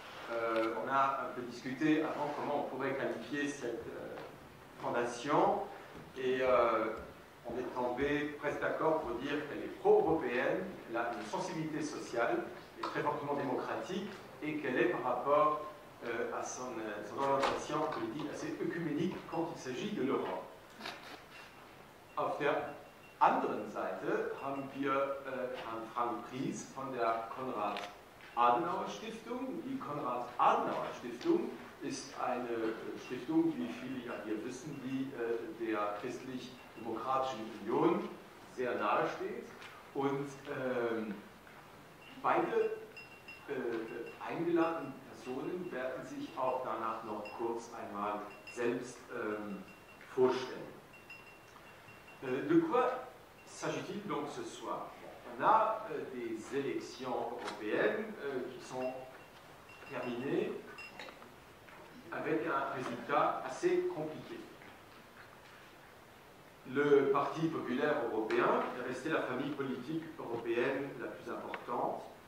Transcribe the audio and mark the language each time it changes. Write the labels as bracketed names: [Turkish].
[French] On a un peu discuté avant comment on pourrait qualifier cette fondation et on est tombé presque d'accord pour dire qu'elle est pro-européenne, elle a une sensibilité sociale, est très fortement démocratique et qu'elle est par rapport à son orientation politique assez œcuménique quand il s'agit de l'Europe. [German] Auf der anderen Seite haben wir Herrn Frank Pries von der Konrad-Adenauer-Stiftung. Die Konrad-Adenauer-Stiftung ist eine Stiftung, wie viele ja hier wissen, die der Christlich-Demokratischen Union sehr nahe steht. Und beide eingeladenen Personen werden sich auch danach noch kurz einmal selbst vorstellen. [French] De quoi s'agit-il donc ce soir? On a des élections européennes qui sont terminées avec un résultat assez compliqué. Le Parti populaire européen est resté la famille politique européenne la plus importante.